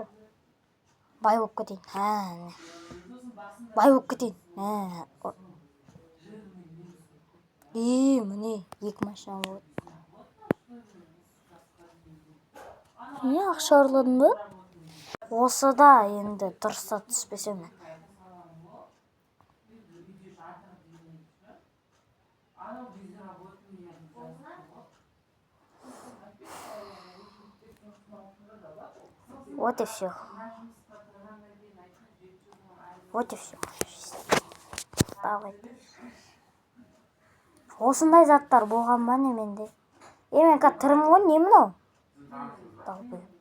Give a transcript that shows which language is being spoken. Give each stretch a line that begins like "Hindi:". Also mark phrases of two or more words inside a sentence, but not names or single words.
Kazakh: Бай болып кетейін. Бай болып кетейін. Міне 2 машина болады. Не ақша ұрладың ба? Осы да енді дұрыста түспесем.
Russian: Вот и все. Вот и все. Давай.
Kazakh: Осындай заттар болған ба не менде? Мен қазір тірім ғой, не мынау?